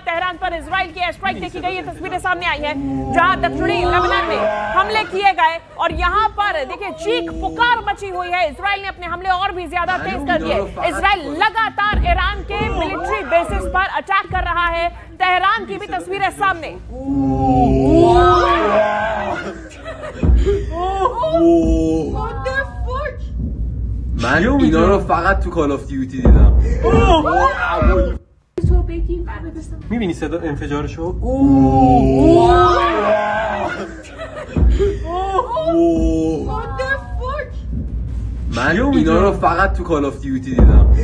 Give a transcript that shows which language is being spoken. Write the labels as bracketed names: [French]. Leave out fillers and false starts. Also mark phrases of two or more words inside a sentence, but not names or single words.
[Hindi] तेहरान पर इजराइल की एयर स्ट्राइक देखी गई, ये तस्वीरें सामने आई है जहां दक्षिणी लेबनान में हमले किए गए और यहां पर देखिए चीख पुकार मची हुई है। इजराइल ने अपने हमले और भी ज्यादा तेज कर दिए। इजराइल लगातार ईरान के मिलिट्री बेसिस पर अटैक कर रहा है। तेहरान की भी तस्वीरें सामने। [Persian] من اینا رو فقط تو کال آف دیوتی دیدم. میبینی صدا انفجارشو؟ من اینا رو فقط تو کال آف دیوتی دیدم.